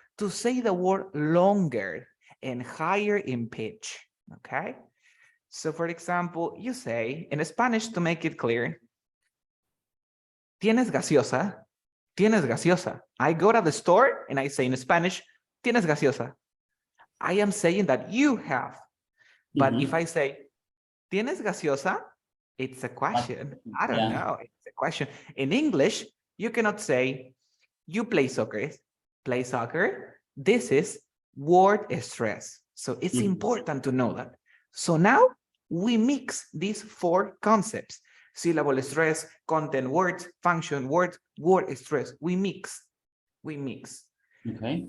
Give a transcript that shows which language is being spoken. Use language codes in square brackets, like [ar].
[en] To say the word longer and higher in pitch. Okay? So, for example, you say, in Spanish, to make it clear, [es] ¿tienes gaseosa? ¿Tienes gaseosa? [en] I go to the store and I say in Spanish, [es] ¿tienes gaseosa? [en] I am saying that you have. But if I say, [es] ¿tienes gaseosa? [en] It's a question. I don't know. It's a question. In English, you cannot say, you play soccer. Play soccer. This is word stress. So it's important to know that. So now we mix these four concepts: syllable stress, content words, function words, word stress. We mix. Okay.